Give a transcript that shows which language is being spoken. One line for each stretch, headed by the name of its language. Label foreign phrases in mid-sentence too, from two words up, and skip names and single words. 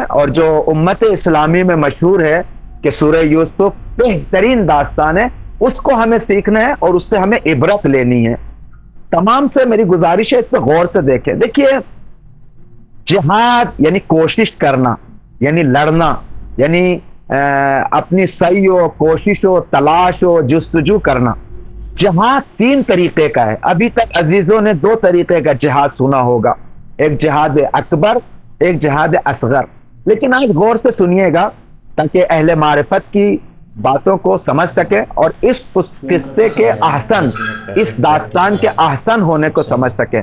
Urdu: اور جو امت اسلامی میں مشہور ہے کہ سورہ یوسف بہترین داستان ہے، اس کو ہمیں سیکھنا ہے اور اس سے ہمیں عبرت لینی ہے. تمام سے میری گزارش ہے اس پہ غور سے دیکھیں. دیکھیے، جہاد یعنی کوشش کرنا، یعنی لڑنا، یعنی اپنی سعی و کوشش و تلاش و جستجو کرنا. جہاد تین طریقے کا ہے. ابھی تک عزیزوں نے دو طریقے کا جہاد سنا ہوگا، ایک جہاد اکبر، ایک جہاد اصغر. لیکن آج غور سے سنیے گا تاکہ اہل معرفت کی باتوں کو سمجھ سکے اور اس قصے کے احسن، اس داستان کے احسن ہونے کو سمجھ سکے.